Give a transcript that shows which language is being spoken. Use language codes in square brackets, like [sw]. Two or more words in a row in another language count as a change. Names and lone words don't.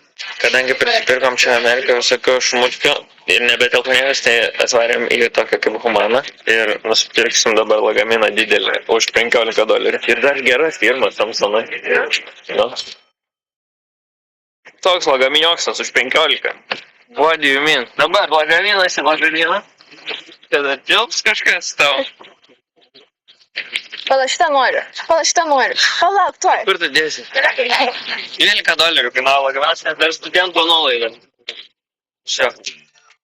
[lt] Kadangi prisipirkom čia Ameriką visokio šmučkio ir nebetelponėjus, tai atvarėm į tokią kaip humaną ir nusipirksim dabar lagaminą didelį už $15. Ir dar geras firmas Samsonai. No. Toks lagaminioksas už 15. [en] What do you mean? [lt] Dabar lagaminas į lagaminą. Tada tilps kažkas tau. Pala, šitą noriu. Palauk, tuoj. Kur tu dėsi? $12 kainavo lagaminas, nes dar studentų nuolaidą.